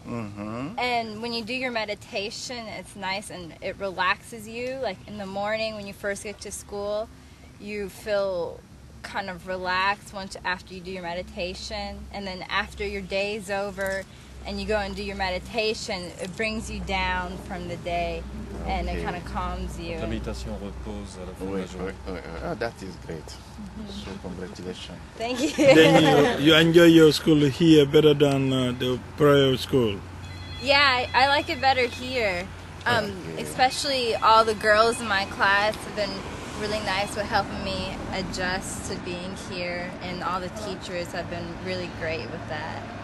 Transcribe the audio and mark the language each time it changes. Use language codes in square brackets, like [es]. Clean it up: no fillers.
[en] And when you do your meditation, it's nice and it relaxes you. Like in the morning when you first get to school, you feel kind of relaxed after you do your meditation. And then after your day's over and you go and do your meditation, it brings you down from the day. And it kind of calms you. [fr] La méditation repose à la fin de la journée. [en] Oh, that is great. So congratulations. Thank you. Then you enjoy your school here better than the prior school? Yeah, I like it better here. Especially all the girls in my class have been really nice with helping me adjust to being here, and all the teachers have been really great with that.